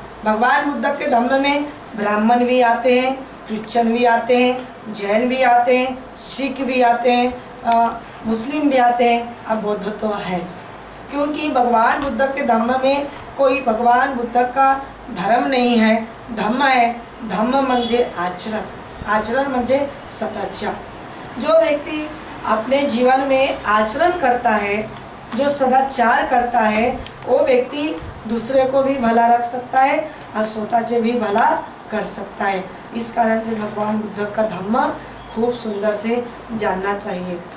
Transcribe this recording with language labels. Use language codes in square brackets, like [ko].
[hi] भगवान बुद्ध के धम्म में ब्राह्मण भी आते हैं, क्रिश्चियन भी आते हैं, जैन भी आते हैं, सिख भी आते हैं, मुस्लिम भी आते हैं, और बौद्ध तो है। क्योंकि भगवान बुद्ध के धम्म में कोई भगवान बुद्ध का धर्म नहीं है, धम्म है। [mr] धम्म म्हणजे आचरण, आचरण म्हणजे सदाचार। [hi] जो व्यक्ति अपने जीवन में आचरण करता है, जो सदाचार करता है, वो व्यक्ति दूसरे को भी भला रख सकता है और स्वतःचे भी भला कर सकता है। इस कारण से भगवान बुद्ध का धम्म खूब सुंदर से जानना चाहिए।